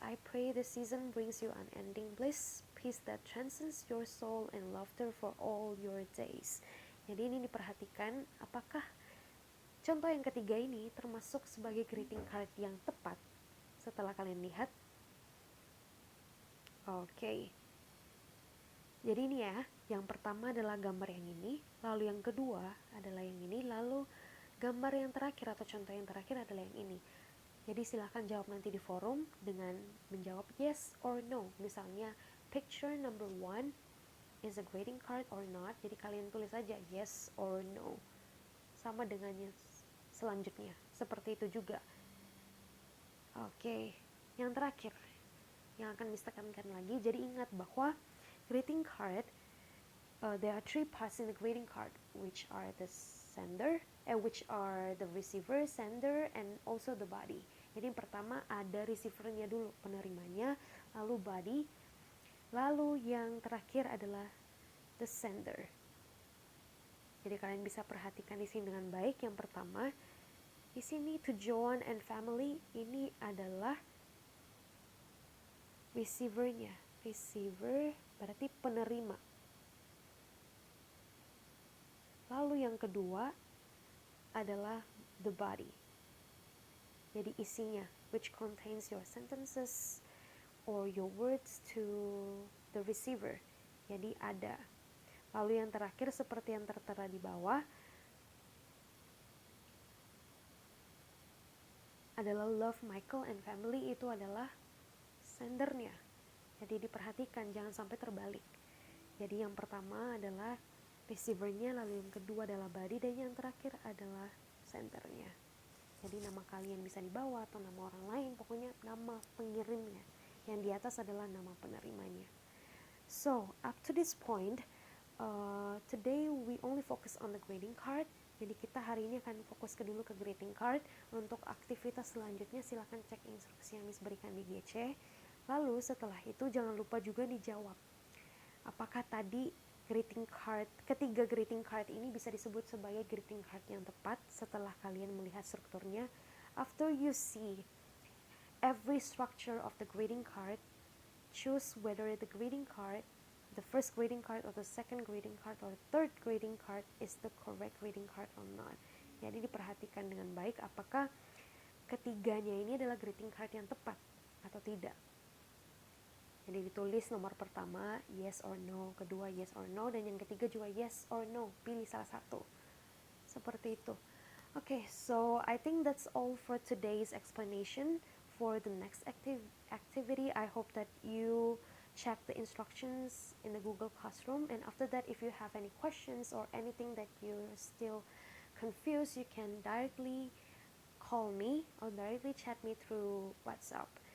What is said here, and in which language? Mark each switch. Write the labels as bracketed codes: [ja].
[en] I pray this season brings you unending bliss, peace that transcends your soul, and laughter for all your days. [id] Jadi ini diperhatikan apakah contoh yang ketiga ini termasuk sebagai greeting card yang tepat setelah kalian lihat. Oke. Jadi ini ya, yang pertama adalah gambar yang ini, lalu yang kedua adalah yang ini, lalu gambar yang terakhir atau contoh yang terakhir adalah yang ini. Jadi silahkan jawab nanti di forum dengan menjawab [en] yes or no. [id] Misalnya [en] picture number 1 is a greeting card or not. [id] Jadi kalian tulis aja [en] yes or no. [id] Sama dengannya selanjutnya. Seperti itu juga. Oke, yang terakhir yang akan ditekankan lagi. Jadi ingat bahwa [en] greeting card, there are 3 parts in the greeting card, which are the sender, which are the receiver, sender, and also the body. [id] Jadi yang pertama ada receivernya dulu, penerimanya, lalu body, lalu yang terakhir adalah the sender. Jadi kalian bisa perhatikan di sini dengan baik. Yang pertama, di sini to Joan and family, ini adalah receivernya. Receiver berarti penerima. Lalu yang kedua adalah the body. Jadi isinya, [en] which contains your sentences or your words to the receiver. [id] Jadi ada. Lalu yang terakhir seperti yang tertera di bawah, adalah love Michael and family, itu adalah sendernya. Jadi diperhatikan, jangan sampai terbalik. Jadi yang pertama adalah receivernya, lalu yang kedua adalah body, dan yang terakhir adalah sendernya. Jadi nama kalian bisa dibawa atau nama orang lain, pokoknya nama pengirimnya. Yang di atas adalah nama penerimanya. [en] So up to this point, today we only focus on the greeting card. [id] Jadi kita hari ini akan fokus dulu ke greeting card. Untuk aktivitas selanjutnya silahkan cek instruksi yang Miss berikan di GC. Lalu setelah itu jangan lupa juga dijawab, apakah tadi ketiga greeting card ini bisa disebut sebagai greeting card yang tepat. Setelah kalian melihat strukturnya, [en] after you see every structure of the greeting card, choose whether the first greeting card or the second greeting card or the third greeting card is the correct greeting card or not. [id] Jadi diperhatikan dengan baik apakah ketiganya ini adalah greeting card yang tepat atau tidak. Jadi ditulis nomor pertama [en] yes or no, [id] kedua yes or no, dan yang ketiga juga yes or no, pilih salah satu. Seperti itu. [en] Okay, so I think that's all for today's explanation. For the next activity, I hope that you check the instructions in the Google Classroom, and after that, if you have any questions or anything that you're still confused, you can directly call me or directly chat me through WhatsApp.